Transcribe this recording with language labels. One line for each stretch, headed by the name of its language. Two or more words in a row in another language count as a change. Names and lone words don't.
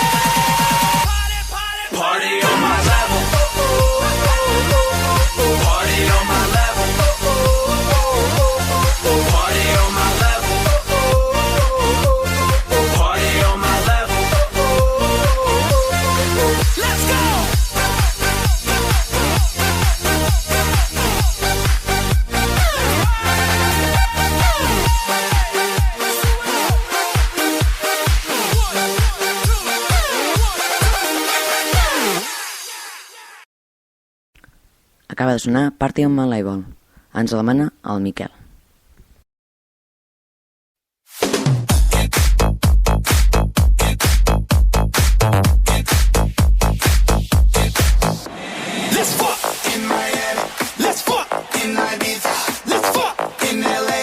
English: Party on my level. Party on my level. Party on my level. Party on my level. Let's go!
Catalan: Acaba de sonar Party on my level. Ens la demana el Miquel.
English: Let's fuck in Miami. Let's fuck in Ibiza. Let's fuck in LA.